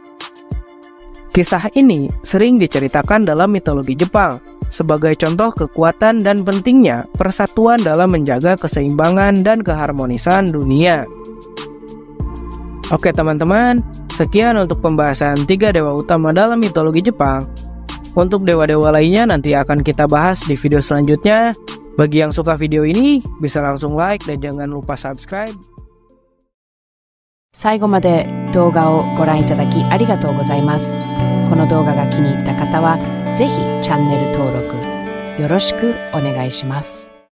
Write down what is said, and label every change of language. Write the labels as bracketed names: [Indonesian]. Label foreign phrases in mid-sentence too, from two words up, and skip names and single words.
[Indonesian] Kisah ini sering diceritakan dalam mitologi Jepang sebagai contoh kekuatan dan pentingnya persatuan dalam menjaga keseimbangan dan keharmonisan dunia. Oke teman-teman, sekian untuk pembahasan 3 dewa utama dalam mitologi Jepang. Untuk dewa-dewa lainnya nanti akan kita bahas di video selanjutnya. Bagi yang suka video ini, bisa langsung like dan jangan lupa subscribe. [Japanese] 最後まで動画をご覧いただきありがとうございます。この動画が気に入った方は、ぜひチャンネル登録よろしくお願いします。